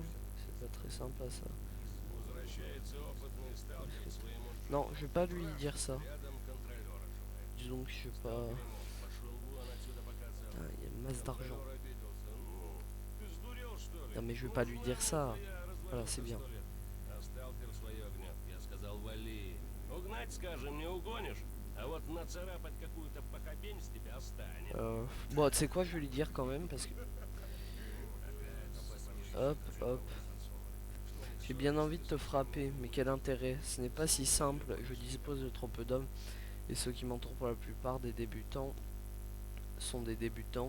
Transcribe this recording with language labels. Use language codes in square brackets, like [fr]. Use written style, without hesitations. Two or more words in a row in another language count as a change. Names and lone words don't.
[fr] C'est pas très sympa ça. Non, je vais pas lui dire ça. Disons que je sais pas. Il y a une masse d'argent. Non mais je vais pas lui dire ça. Voilà, c'est bien. [ru] А сталкер свое гнет. Я сказал, вали. Угнать, скажем, не угонишь. А вот нацарапать какую-то похабень с тебя останется. [fr] Bon, tu sais quoi, je vais lui dire quand même parce que... Hop, hop. J'ai bien envie de te frapper, mais quel intérêt? Ce n'est pas si simple, je dispose de trop peu d'hommes, et ceux qui m'entourent pour la plupart des débutants sont des débutants.